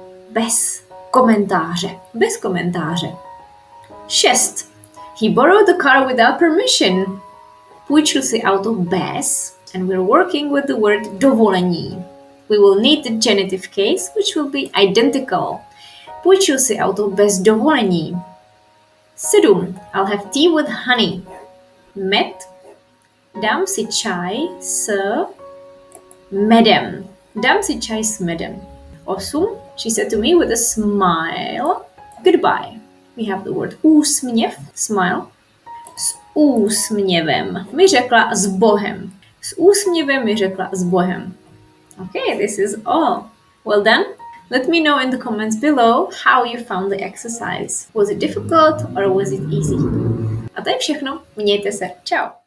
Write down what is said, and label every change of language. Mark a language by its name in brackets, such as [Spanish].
[Czech] Bez komentáře. Bez komentáře. 6. [English] He borrowed the car without permission. [Czech] Půjčil si auto bez, [English] and we're working with the word dovolení. We will need the genitive case, which will be identical. [Czech] Půjčil si auto bez dovolení. [English] 7. I'll have tea with honey. Med. [Czech] Dám si čaj s medem. Dám si čaj s medem. 8. [English] She said to me with a smile, goodbye. We have the word úsměv, smile. [Czech] S úsměvem mi řekla s Bohem. S úsměvem mi řekla s Bohem. [English] Okay, this is all. Well done. Let me know in the comments below how you found the exercise. Was it difficult or was it easy? [Czech] A to je všechno. Mějte se. [English] Ciao.